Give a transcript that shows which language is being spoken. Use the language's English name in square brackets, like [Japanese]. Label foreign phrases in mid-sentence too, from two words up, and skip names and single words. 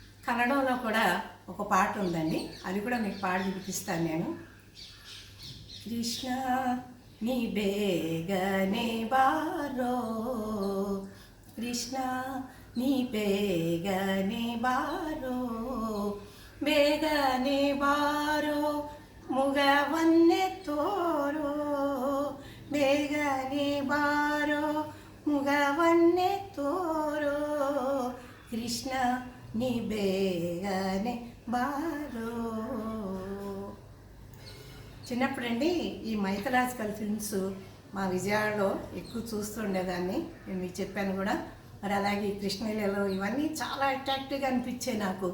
[Telugu] కన్నడంలో కూడా ఒక పాట ఉందండి. అది కూడా మీకు పాడి వినిపిస్తాను నేను. [Kannada] ಕೃಷ್ಣ ನೀ ಬೇಗನೆ ಬಾರೋ, ಕೃಷ್ಣ ನೀ ಬೇಗನೆ ಬಾರೋ, ಬೇಗನೆ ಬಾರೋ ಮುಗವನ್ನೇ ತೋರೋ, ಬೇಗನೆ ಬಾರೋ ಮುಗವನ್ನೇ ತೋರೋ, ಕೃಷ್ಣ ನೀ ಬೇಗನೆ ಬಾರೋ. [Telugu] చిన్నప్పుడండి ఈ [English] mythological films [Telugu] మా విజయవాడలో ఎక్కువ చూస్తుండేదాన్ని. నేను మీకు చెప్పాను కూడా. మరి అలాగే కృష్ణలీలలో ఇవన్నీ చాలా అట్రాక్టివ్గా అనిపించాయి నాకు.